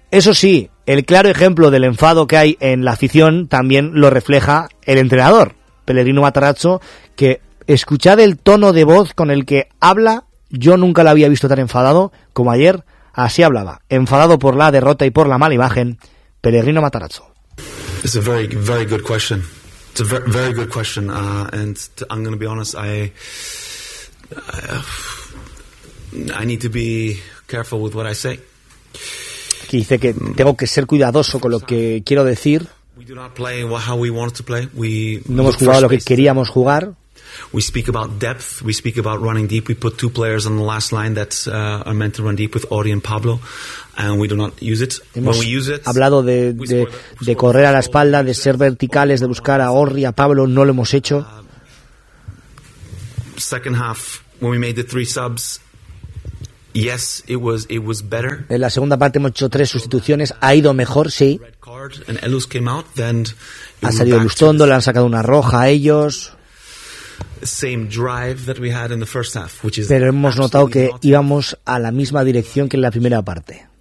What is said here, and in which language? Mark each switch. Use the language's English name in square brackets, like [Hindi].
[Spanish] Eso sí, el claro ejemplo del enfado que hay en la afición también lo refleja el entrenador, Pellegrino Matarazzo, que escuchad el tono de voz con el que habla, yo nunca la había visto tan enfadado como ayer. Así hablaba, enfadado por la derrota y por la mala imagen, Pellegrino Matarazzo. [English] It's a very, very good question. It's a very, very good question, I'm going to be honest. I need to be careful with what I say. [Spanish] Que dice que tengo que ser cuidadoso con lo que quiero decir. [English] We do not play how we wanted to play. [Spanish] No hemos jugado lo que queríamos jugar. [English] We speak about depth. We speak about running deep. We put two players on the last line that are meant to run deep with Ori and Pablo, and we do not use it. [Spanish] Hemos [English] when we use it, [Spanish] hablado de correr a la espalda, de ser verticales, de buscar a Ori, a Pablo. No lo hemos hecho. [English] Second half, when we made the three subs, yes, it was better. [Spanish] En la segunda parte hemos hecho tres sustituciones. Ha ido mejor, sí. [English] Red card and Elus came out. Then [Spanish] ha salido Elustondo, le han sacado una roja a ellos. [English] Same drive that we had in the first half, which is. [Spanish] Pero hemos notado que íbamos a la misma dirección que en la primera parte.